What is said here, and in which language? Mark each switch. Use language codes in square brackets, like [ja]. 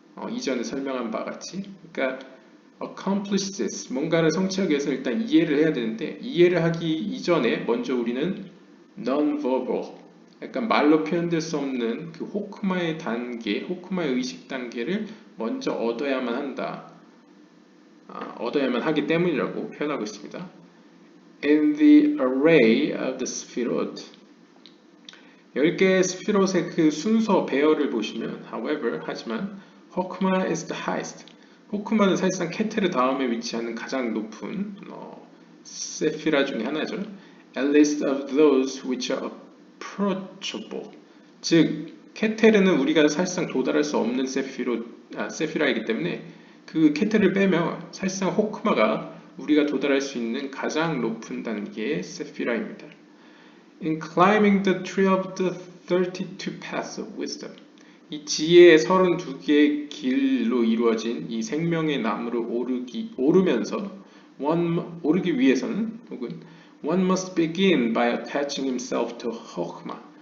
[ko] 이전에 설명한 바와 같이. 그러니까 [en] accomplish this, [ko] 뭔가를 성취하기 위해서 일단 이해를 해야 되는데 이해를 하기 이전에 먼저 우리는 non-verbal, 약간 말로 표현될 수 없는 그 호크마의 단계, 호크마의 의식 단계를 먼저 얻어야만 한다. 얻어야만 하기 때문이라고 표현하고 있습니다. [en] In the array of the Sphirot, [ko] 10개의 스피롯의 그 순서 배열을 보시면 [en] however, [ko] 하지만 [en] 호크마 is the highest. [ko] 호크마는 사실상 케테르 다음에 위치하는 가장 높은 세피라 중에 하나죠. [en] At least of those which are approachable. [ko] 즉 케테르는 우리가 사실상 도달할 수 없는 세피라이기 때문에 그 케테르를 빼면 사실상 호크마가 우리가 도달할 수 있는 가장 높은 단계의 세피라입니다. [en] In climbing the tree of the 32 paths of wisdom, [ko] 이 지혜의 32개의 길로 이루어진 이 생명의 나무를 오르면서 오르기 위해서는 혹은 [en] one must begin by attaching himself to 호크마.